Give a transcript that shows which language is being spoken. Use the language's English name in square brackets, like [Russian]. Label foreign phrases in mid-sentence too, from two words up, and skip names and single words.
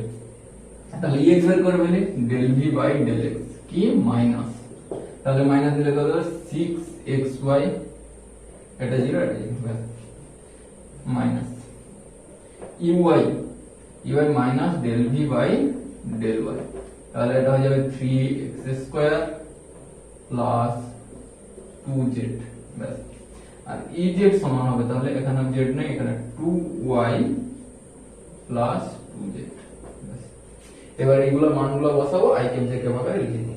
[Bangla] তাহলে ex বের করে ফেলি, [English] del v by del x [Bangla] কি মাইনাস, তাহলে মাইনাস দিলে কত হবে 6xy, এটা 0 এটা 0 [English] minus ey minus del v by del y, [Bangla] তাহলে এটা হয়ে যাবে 3x² প্লাস 2z ব্যাস। আর ez সমান হবে, তাহলে এখানে z নেই, এখানে 2y প্লাস 2z। এবার এইগুলোর মানগুলো বসাবো, [English] i cap j cap [Bangla] আকারে লিখে দেব।